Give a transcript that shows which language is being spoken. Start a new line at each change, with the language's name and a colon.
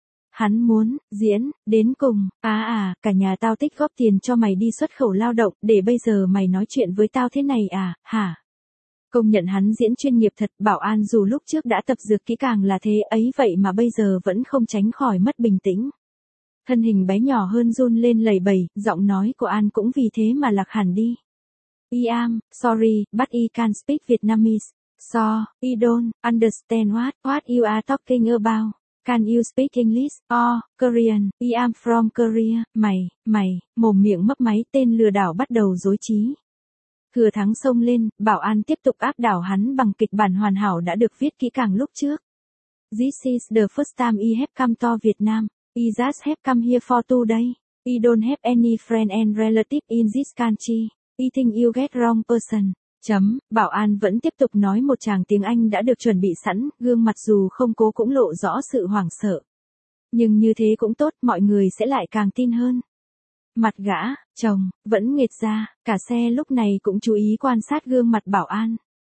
Vietnamese: Hắn muốn, diễn, đến cùng, cả nhà tao tích góp tiền cho mày đi xuất khẩu lao động, để bây giờ mày nói chuyện với tao thế này à, hả? Công nhận hắn diễn chuyên nghiệp thật, bảo An dù lúc trước đã tập dược kỹ càng là thế ấy vậy mà bây giờ vẫn không tránh khỏi mất bình tĩnh. Thân hình bé nhỏ hơn run lên lẩy bẩy, giọng nói của An cũng vì thế mà lạc hẳn đi.
English: I am, sorry, but I can't speak Vietnamese. So, I don't understand what you are talking about. Can you speak English or Korean? I am from Korea.
Vietnamese: Mày, mồm miệng mấp máy tên lừa đảo bắt đầu rối trí. Thừa thắng xông lên, bảo an tiếp tục áp đảo hắn bằng kịch bản hoàn hảo đã được viết kỹ càng lúc trước.
English: This is the first time I have come to Vietnam. I just have come here for 2 days. I don't have any friend and relative in this country. I think you get wrong person.
Vietnamese: Chấm, bảo an vẫn tiếp tục nói một tràng tiếng Anh đã được chuẩn bị sẵn, gương mặt dù không cố cũng lộ rõ sự hoảng sợ. Nhưng như thế cũng tốt, mọi người sẽ lại càng tin hơn. Mặt gã, chồng, vẫn nghệt ra, cả xe lúc này cũng chú ý quan sát gương mặt bảo an.